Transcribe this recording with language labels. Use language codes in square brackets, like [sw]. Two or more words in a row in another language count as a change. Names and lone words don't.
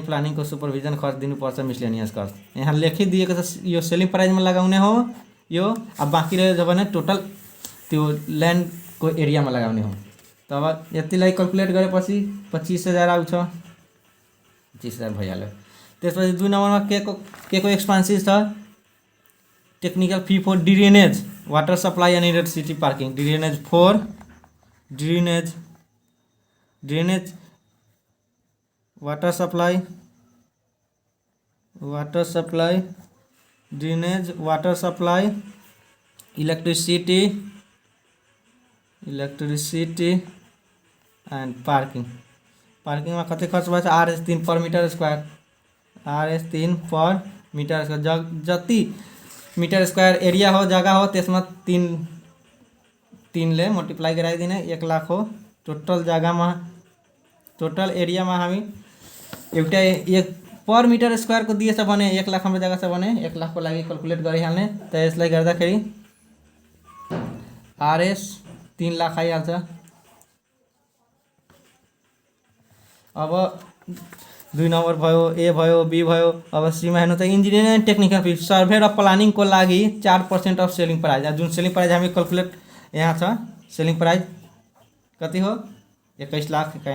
[ne] प्लानिङको सुपरभिजन खर्च दिनुपर्छ मिसलेनियस खर्च यहाँ लेखिदिएको छ यो [en] selling priceमा [ne] लगाउने हो यो अब बाँकी रह्यो भने टोटल त्यो ल्यान्डको एरियामा लगाउने हो तब यतिलाई क्याल्कुलेट गरेपछि 25,000 आउँछ 25,000 भइहाल्यो त्यसपछि 2 नम्बरमा के को एक्सपेन्सेस छ [en] technical fee for drainage water supply and electricity parking drainage for drainage water supply drainage water supply electricity and parking में [ne] कति खर्च भएछ [en] RS3 per meter square RS3 per meter square जति meter square area [ne] हो जगह हो त्यसमा 3 ले मल्टिप्लाई गराइदिने 1 लाख हो टोटल [hi] जगह में [en] total area [ne] में हामी एउटा 1 [en] per meter square [ne] को दिएछ भने 1 लाख हाम्रो जग्गा छ भने 1 लाख को लागि क्याल्कुलेट गरिहाल्ने त यसलाई गर्दाखेरि RS 3 लाख आइहाल्छ अब 2 नम्बर भयो ए भयो बी भयो अब सी मा हेर्नु त [en] engineering and technical fee survey [ne] र प्लानिङ को लागि 4% [en] of selling price [ne] जुन [en] selling price [ne] हामी क्याल्कुलेट यहाँ छ [en] selling price [ne] कति हो 21 लाख